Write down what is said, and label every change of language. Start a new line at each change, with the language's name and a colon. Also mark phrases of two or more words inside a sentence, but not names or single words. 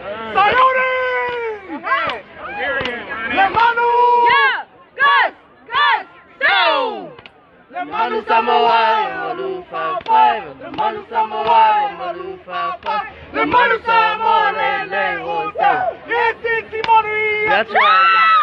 English: Sayuri! Lemanu! Yeah! Gus! Go! Lemanu Samoa, Malu 5-5. Lemanu Samoa, Malu 5-5. Lemanu Samoa, Lele, Hotel. Yes, it's Simone. That's right.